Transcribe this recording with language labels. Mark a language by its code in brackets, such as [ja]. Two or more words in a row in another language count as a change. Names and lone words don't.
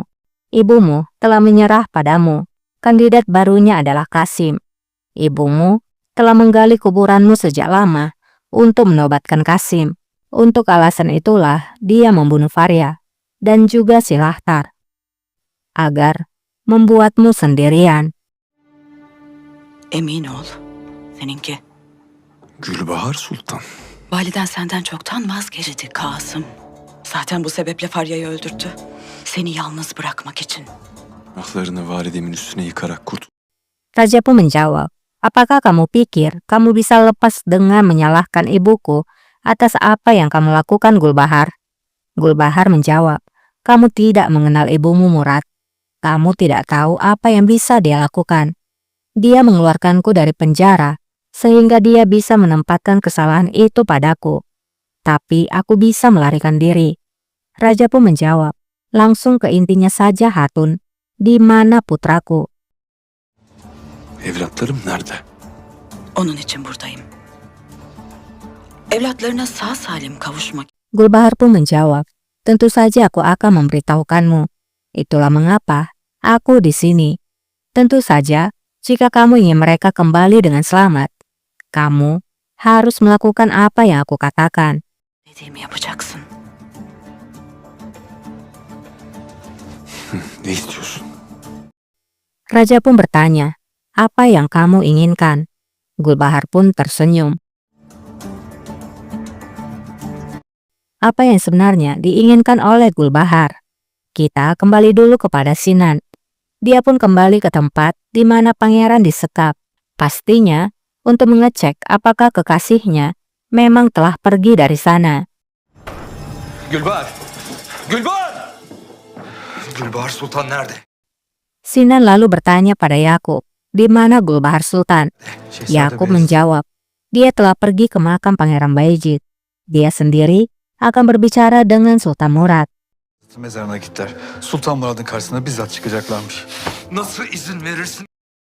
[id] Ibumu telah menyerah padamu. Kandidat barunya adalah Qasim. Ibumu telah menggali kuburanmu sejak lama untuk menobatkan Qasim. Untuk alasan itulah dia membunuh Faria dan juga si Lahtar agar membuatmu sendirian. [tr] Emin ol, seninki. Gülbahar Sultan. Validen senden çoktan vazgeçti Kasım. Zaten bu sebeple Farya'yı öldürttü. Seni yalnız bırakmak için. Ahlarını validemin üstüne yıkarak kurt. [id] Raja pun menjawab, "Apakah kamu pikir kamu bisa lepas dengan menyalahkan ibuku atas apa yang kamu lakukan, Gulbahar?" Gulbahar menjawab, "Kamu tidak mengenal ibumu, Murad. Kamu tidak tahu apa yang bisa dia lakukan. Dia mengeluarkanku dari penjara sehingga dia bisa menempatkan kesalahan itu padaku. Tapi aku bisa melarikan diri." Raja pun menjawab, "Langsung ke intinya saja, Hatun. Di mana putraku?" [tr] Evlatlarım nerede? Onun için buradayım. Evlatlarına sağ salim kavuşmak. [id] Gulbahar pun menjawab, "Tentu saja aku akan memberitahukanmu. Itulah mengapa aku di sini. Tentu saja, jika kamu ingin mereka kembali dengan selamat, kamu harus melakukan apa yang aku katakan." [tr] Dediğimi yapacaksın. Ne istiyorsun? [id] Raja pun bertanya, "Apa yang kamu inginkan?" Gulbahar pun tersenyum. Apa yang sebenarnya diinginkan oleh Gulbahar? Kita kembali dulu kepada Sinan. Dia pun kembali ke tempat di mana pangeran disekap. Pastinya untuk mengecek apakah kekasihnya memang telah pergi dari sana. [tr] Gülbahar! Gülbahar! Gülbahar Sultan nerede? [id] Sinan lalu bertanya pada Yakub, "Di mana Gulbahar Sultan?" Yakub menjawab, "Dia telah pergi ke makam Pangeran Bayezid. Dia sendiri akan berbicara dengan Sultan Murad." [tr] Mezarına gittiler. Sultan Murad'ın karşısına bizzat çıkacaklarmış. Nasıl izin verirsin?